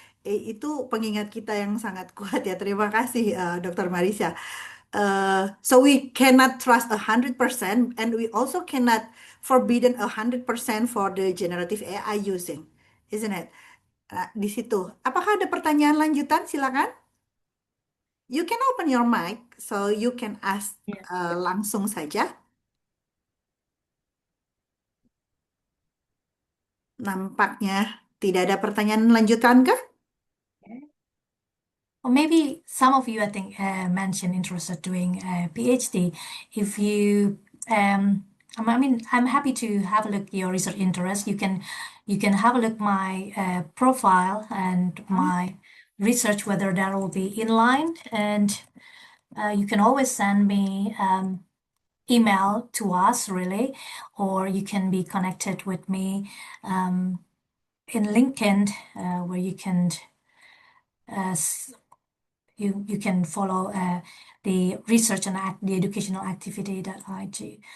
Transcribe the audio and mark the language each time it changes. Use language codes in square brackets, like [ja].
[id] Itu pengingat kita yang sangat kuat ya. Terima kasih, Dr. Marisza. [en] So we cannot trust 100% and we also cannot forbidden 100% for the generative AI using, isn't it? [id] Di situ. Apakah ada pertanyaan lanjutan? Silakan. [en] You can open your mic so you can ask [id] langsung saja. Nampaknya tidak ada pertanyaan lanjutan kah? [en] Or maybe some of you, I think, mentioned interested doing a PhD. If you, I mean, I'm happy to have a look your research interest. You can have a look my profile and my research, whether that will be in line, and you can always send me email to us, really, or you can be connected with me in LinkedIn, where you can you can follow the research and the educational activity that I do.